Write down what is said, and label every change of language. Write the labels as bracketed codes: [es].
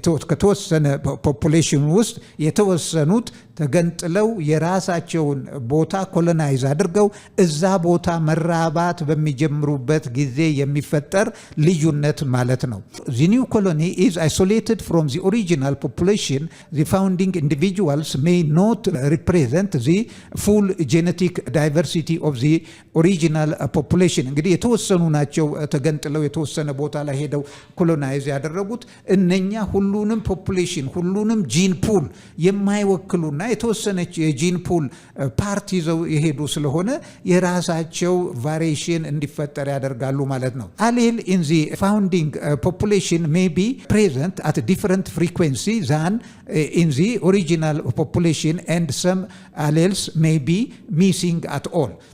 [am] ከተወሰነ ፖፑሌሽን ውስጥ የተወሰኑት ተገንጥለው የራሳቸውን ቦታ ኮሎናይዝ አድርገው እዛ ቦታ መራባት በሚጀምሩበት ጊዜ የሚፈጠር ልዩነት ማለት ነው። [en] the new colony is isolated from the original population. The founding individuals may not represent the full genetic diversity of the original population. [am] እንግዲህ የተወሰኑ ናቸው ተገንጥለው የተወሰነ ቦታ ላይ ሄደው ኮሎናይዝ ያደረጉት። እነኛ ሁሉንም ፖፑሌሽን ሁሉንም ጂን ፑል የማይወክሉና የተወሰነች የጂን ፑል ፓርት ይዘው የሄዱ ስለሆነ የራሳቸው ቫሪዬሽን እንዲፈጠር ያደርጋሉ ማለት ነው። አሌል [en] in the founding population may be present at different frequency than in the original population and some alleles may be missing at all.